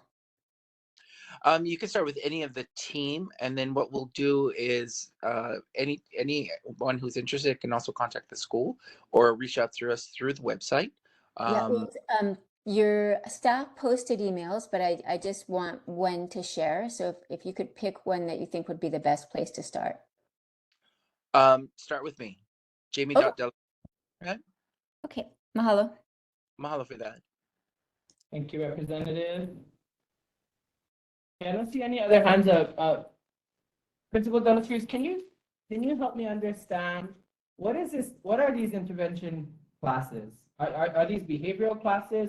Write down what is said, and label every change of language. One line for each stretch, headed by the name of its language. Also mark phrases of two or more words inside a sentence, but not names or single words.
English: You can start with any of the team, and then what we'll do is anyone who's interested can also contact the school or reach out through us through the website. Your staff posted emails, but I just want when to share. So if you could pick one that you think would be the best place to start. Start with me, Jamie. Oh. Right? Okay, mahalo. Mahalo for that. Thank you, Representative. Okay, I don't see any other hands up. Principal Delatruce, can you help me understand what is this? What are these intervention classes? Are these behavioral classes?